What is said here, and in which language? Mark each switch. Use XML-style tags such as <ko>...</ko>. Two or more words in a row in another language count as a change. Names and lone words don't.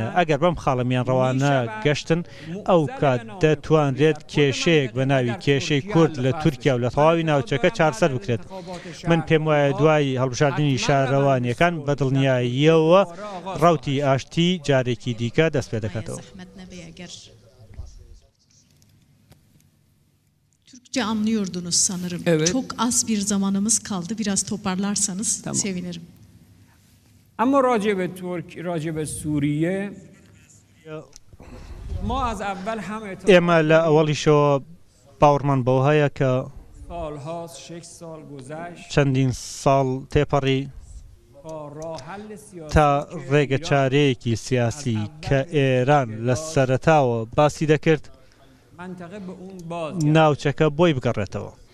<ckb>ئەگەر بەم خاڵە میانڕەوانە گەشتن ئەو دەتوانرێت کێشەیەک بە ناوی کێشەی کورد لە تورکیا و لە تەواوی ناوچەکە چارەسەر بکرێت. من پێم وایە دوای هەڵبژاردننی شارەوانیەکان بە دڵنیاییەوە ڕاوتی ئاشتی جارێکی دیکە دەست پێ دەکاتەوە.</ckb> <tr>Türkçe anlıyordunuz sanırım. Evet. Çok az bir zamanımız kaldı. Biraz toparlarsanız sevinirim.</tr> <fa>اما راجع به سوریه ما از اول هم</fa> <ckb>ئێمە لە ئەوەڵیشەوە باوەڕمان بەوە هەیە کە چەندین ساڵ تێپەڕی تا ڕێگە چارەیەکی سیاسی کە ئێران لە سەرەتاوە باسی دەکرد ناوچەکە بۆی بگەڕێتەوە.</ckb>